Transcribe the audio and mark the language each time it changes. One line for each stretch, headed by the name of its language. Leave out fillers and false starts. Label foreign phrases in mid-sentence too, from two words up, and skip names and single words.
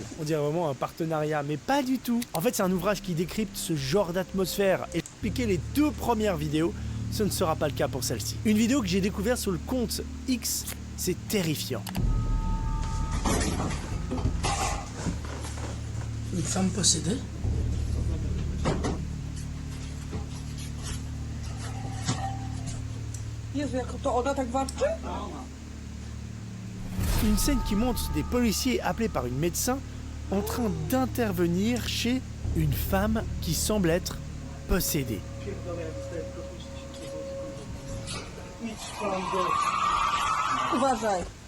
French: On dirait vraiment un partenariat, mais pas du tout. En fait, c'est un ouvrage qui décrypte ce genre d'atmosphère. Et expliquer les 2 premières vidéos, ce ne sera pas le cas pour celle-ci. Une vidéo que j'ai découverte sur le compte X, c'est terrifiant. Une femme possédée.
Polish: Jezu, jak to ona tak warczy?
French: Une scène qui montre des policiers appelés par une médecin en train d'intervenir chez une femme qui semble être possédée.
Polish: Uważaj.